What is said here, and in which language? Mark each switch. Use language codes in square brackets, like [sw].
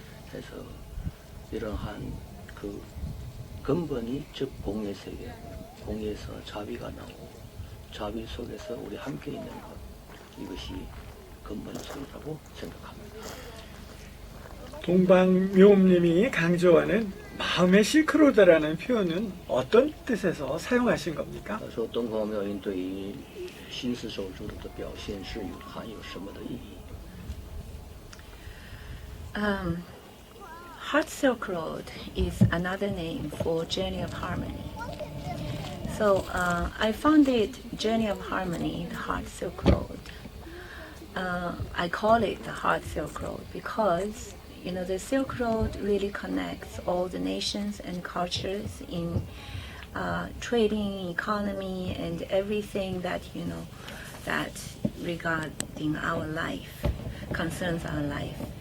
[ko] 그래서 이러한 그 근본이 즉 공의 세계, 공에서 자비가 나오고 자비 속에서 우리 함께 있는 것, 이것이 근본성이라고 생각합니다. 동방묘음님이 강조하는 마음의 실크로드라는 표현은 어떤 뜻에서 사용하신 겁니까? [zh] 他说东方妙音对于心思手术的表现是含有什么的意义？ [en] Heart Silk Road is another name for Journey of Harmony. So I founded Journey of Harmony, the Heart Silk Road. I call it the Heart Silk Road because the Silk Road really connects all the nations and cultures in trading, economy, and everything that that regarding our life, concerns our life.